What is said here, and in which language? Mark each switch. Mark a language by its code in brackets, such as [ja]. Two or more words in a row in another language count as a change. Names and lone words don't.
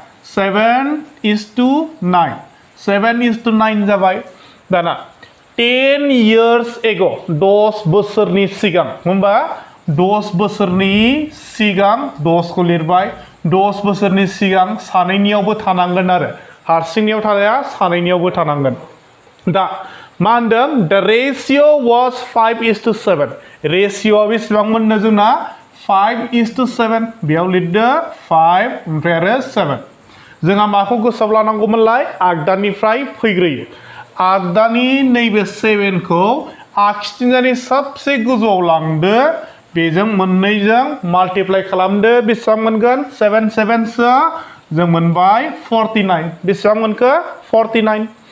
[brx] 7:9 जाबाय दाना [en] 10 years ago [brx] 10 बोसोरनि सिगां होमबा 10 बोसोरनि सिगां 10 खौ लिरबाय 10 बोसोरनि सिगां सानैनियावबो थानांगोन आरो हारसिंनियाव थानाया सानैनियावबो थानांगोन दा मा होनदों [en] the ratio was 5:7 [brx] रेशियोआ बेसेबां मोननो जोंना 5:7 बेयाव लिरदो 5 ओमफ्राय आरो 7 जोंहा माखौ गोसोआव लानांगौमोनलाय आगदानिफ्राय फैग्रोयो आगदानि नैबे 7 खौ आगसिथिंजायनि सबसे गोजौआव लांदो बेजों मोननैजों माल्टिप्लाइ खालामदो बेसेबां मोनगोन 7 7 जों मोनबाय 49 बेसेबां मोनखो 49